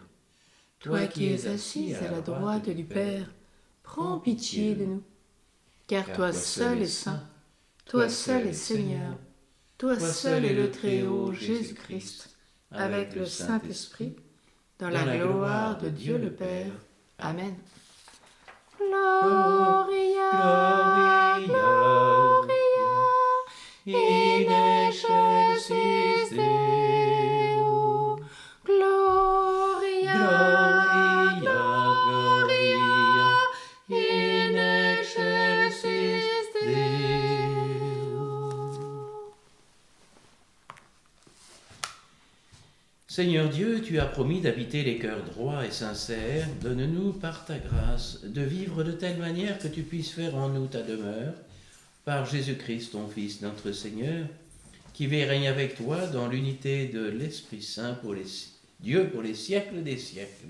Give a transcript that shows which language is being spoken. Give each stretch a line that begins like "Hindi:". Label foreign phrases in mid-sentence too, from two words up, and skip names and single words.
French: Toi qui es assis à la droite du Père, prends pitié de nous. Car toi seul est saint, toi seul est Seigneur, toi seul est le Très-Haut Jésus-Christ, avec le Saint-Esprit, dans la gloire de Dieu le Père.
Latin: Amen. Gloria, Gloria, in excelsis Deo. Gloria, Gloria, in excelsis Deo.
French: Seigneur Dieu, tu as promis d'habiter les cœurs droits et sincères. Donne-nous par ta grâce de vivre de telle manière que tu puisses faire en nous ta demeure, par Jésus-Christ, ton Fils, notre Seigneur, qui vit et règne avec toi dans l'unité de l'Esprit Saint, Dieu pour les siècles des siècles.